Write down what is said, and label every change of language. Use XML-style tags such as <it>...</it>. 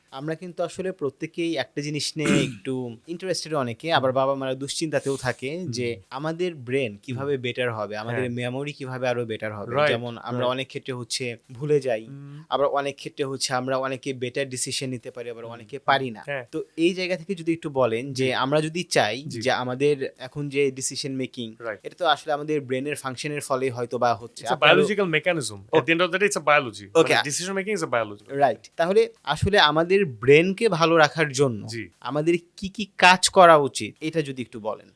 <bn>আমরা কিন্তু আসলে প্রত্যেকেই একটা জিনিস নিয়ে একটু ইন্টারেস্টেড, অনেকে আবার বাবা মারা দুশ্চিন্তাতেও থাকে যে আমাদের ব্রেন কিভাবে বেটার হবে, আমাদের মেমোরি কিভাবে আরো বেটার হবে। যেমন আমরা অনেক ক্ষেত্রে হচ্ছে ভুলে যাই, আবার অনেক ক্ষেত্রে হচ্ছে আমরা অনেকে বেটার ডিসিশন নিতে পারি, আবার অনেকে পারি না। তো এই জায়গা থেকে যদি একটু বলেন যে আমরা যদি চাই যে আমাদের এখন যে ডিসিশন মেকিং, এটা তো আসলে আমাদের ব্রেনের ফাংশনের ফলে হয়তো বা হচ্ছে,</bn> <en>It's a biological mechanism. At the end of the day, it's a biology. Okay. Decision making is a biology. Right.</en> <bn>তাহলে আসলে আমাদের ব্রেনকে ভালো রাখার জন্য আমাদের কি কি কাজ করা উচিত, এটা যদি একটু বলেন।</bn>